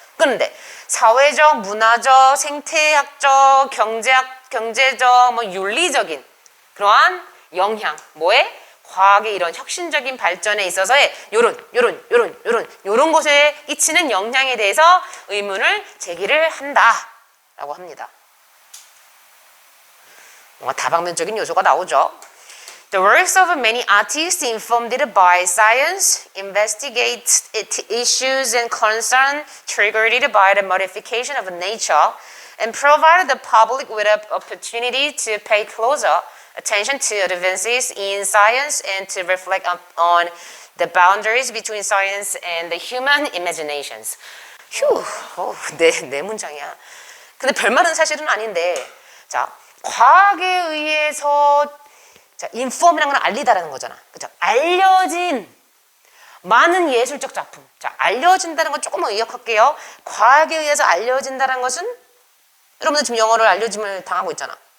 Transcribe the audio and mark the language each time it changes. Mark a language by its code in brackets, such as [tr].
[ko] 그런데 사회적, 문화적, 생태학적, 경제적, 뭐 윤리적인 그러한 영향, 뭐에? 과학의 이런 혁신적인 발전에 있어서의 요런 곳에 끼치는 영향에 대해서 의문을 제기를 한다라고 합니다. 뭔가 다방면적인 요소가 나오죠. [en] The works of many artists informed by science investigate issues and concerns triggered by the modification of nature and provide the public with an opportunity to pay closer attention to advances in science and to reflect on the boundaries between science and the human imaginations. [ko] 휴, 내 문장이야. 근데 별말은 사실은 아닌데, 자, 과학에 의해서 자, inform이라는 건 알리다라는 거잖아. 그죠? 알려진 많은 예술적 작품. 자, 알려진다는 건 조금만 의역할게요. 과학에 의해서 알려진다는 것은 여러분들 지금 영어를 알려짐을 당하고 있잖아.